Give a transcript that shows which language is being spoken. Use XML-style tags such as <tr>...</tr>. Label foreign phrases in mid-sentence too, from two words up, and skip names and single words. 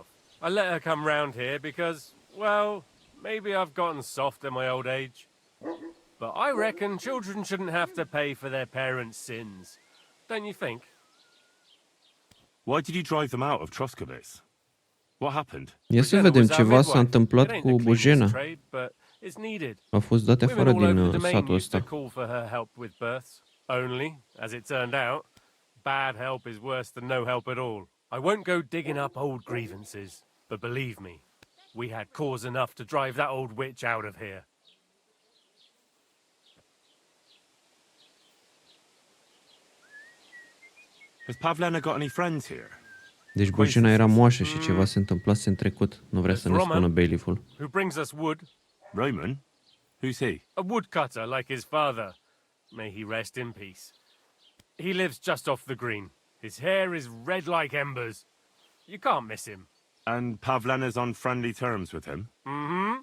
<en>I let her come round here because, well, maybe I've gotten soft in my old age. But I reckon children shouldn't have to pay for their parents' sins. Don't you think? Why did you drive them out of Troskovitz? What happened?</en> <ro>Ia să vedem, ceva s-a întâmplat cu Bozhena. Au fost date afară din satul ăsta.</ro> <en>Call for her help with births. Only, as it turned out, bad help is worse than no help at all. I won't go digging up old grievances, but believe me, we had cause enough to drive that old witch out of here. Has Pavlena got any friends here?</en> <ro>Deci Bozhena era moașă și ceva se întâmplase în trecut. Nu vrea să ne spună bailifful.</ro> <en>Who brings us wood? Roman? Who's he? A woodcutter like his father. May he rest in peace. He lives just off the green. His hair is red like embers. You can't miss him. And Pavlena's on friendly terms with him? Mm-hmm.</en>